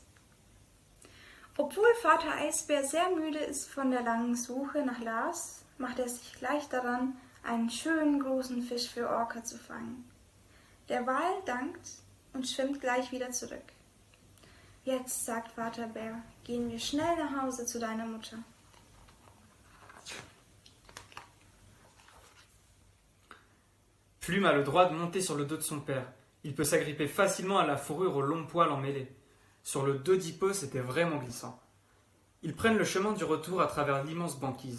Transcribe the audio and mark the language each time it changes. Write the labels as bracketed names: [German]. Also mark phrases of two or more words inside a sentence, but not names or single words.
[German] Obwohl Vater Eisbär sehr müde ist von der langen Suche nach Lars, macht er sich gleich daran, einen schönen großen Fisch für Orca zu fangen. Der Wal dankt und schwimmt gleich wieder zurück. Jetzt, sagt Vater Bär, gehen wir schnell nach Hause zu deiner Mutter. [French] Plume a le droit de monter sur le dos de son père. Il peut s'agripper facilement à la fourrure aux longs poils emmêlés. Sur le dos d'Hippo, c'était vraiment glissant. Ils prennent le chemin du retour à travers l'immense banquise.